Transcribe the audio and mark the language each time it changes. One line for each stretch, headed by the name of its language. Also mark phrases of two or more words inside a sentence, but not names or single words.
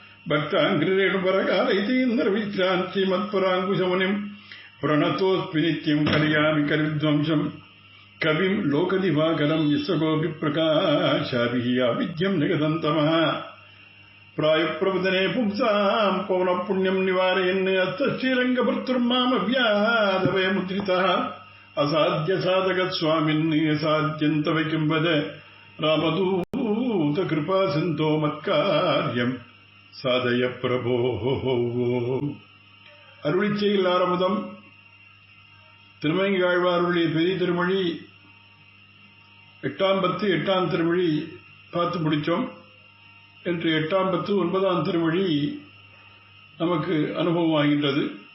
Sanskrit: भक्ताङ्घ्रिरेणुपरकालयतीन्द्रविश्रान् श्रीमत्पराङ्कुशमुनिम् प्रणतोऽस्मि नित्यम् कलयामि कलिविध्वंसम् कविम् लोकदिवाकरम् यस्वगोऽपि प्रकाशाभिः आविद्यम् निगदन्तमः प्रायप्रवदने पुंसाम् पवनपुण्यम् निवारयन् अस्तश्रीरङ्गभर्तुर्मामव्याधवयमुद्रितः असाध्यसाधकस्वामिन् असाध्यन्तव किम् वद रामदूतकृपा सिन्धो मत्कार्यम् साधय प्रभो.
Tamil: அருளிச்செய்யில் ஆரம்பம் திருமங்கையாழ்வாருடைய பெரிய திருமொழி 8ஆம் பத்து 8ஆம் திருமொழி பார்த்து முடித்தோம். என்று 8ஆம் பத்து 9ஆம் திருமொழி நமக்கு அனுபவமாகின்றது.